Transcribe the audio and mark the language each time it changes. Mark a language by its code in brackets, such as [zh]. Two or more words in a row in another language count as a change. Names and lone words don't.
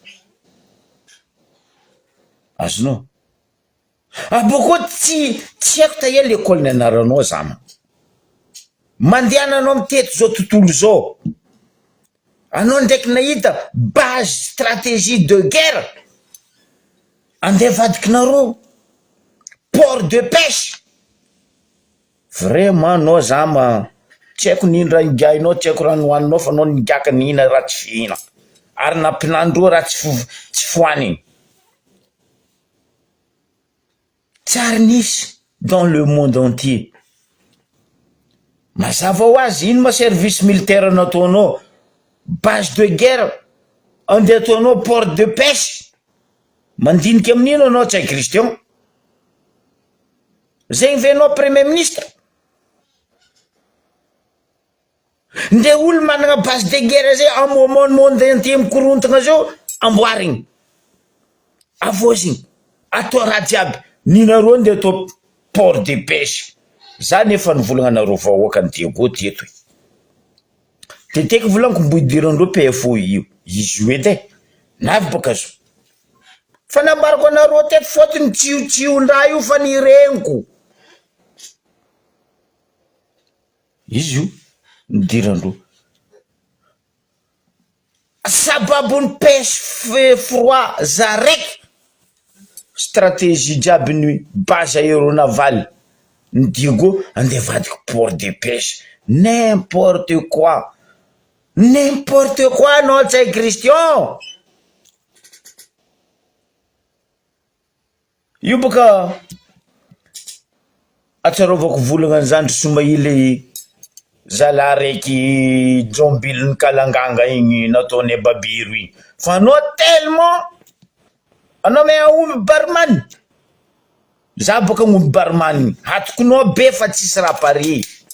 [mg] azonao aboko tsy haiko taia l'école nianaranao zama mandehananao mitety zao tontolo zao anao ndraiky nahita [fr] base stratégie de guerre [mg] andeha vadikinareo [fr] port de pêche [mg] vraiment anao zama tsy haiko nindra ingainao tsy haiko raha nohaninao fa anao nigaka nihina raha tsy fihina ary nampinandreo raha tsy fohaniny tsary nisy [fr] dans le monde entier [mg] mazava ho azy ino ma [fr] service militaire [mg] nataonao [fr] base de guerre [mg] andeha ataonao [fr] port de pêche [mg] mandiniky amin'ino anao tsy hay Christian zegny venao [fr] premier ministre [mg] nde olo managna [fr] base de guerre [mg] zay amomon monde entier mikorontagna zao amboarigny avozigny atao raha jiaby ninareo nde atao [fr] port de pêche [mg] zany efa nivolagna anareo vahoaka ny Diego teto teteky volaniko mboidirandreo PFO io izy io edy navy baka zo fa nambarako anareo teto fotony tsiotsiondraha io fa nireniko izy io nidirandreo sababony [fr] pêche froid [mg] zaraiky stratégie jiaby ny [fr] base aéronavale [mg] ny Diego andeha vadiko [fr] port de pêche n'importe quoi [mg] anao tsy hay Christian io boka atsarovako volagna an'izandry Somaily zala raiky jombiliny kalanganga igny nataony babiro igny fa anao tellement anao me aomby barman za boka ngomby barman hatokonao be fa tsisy raha pare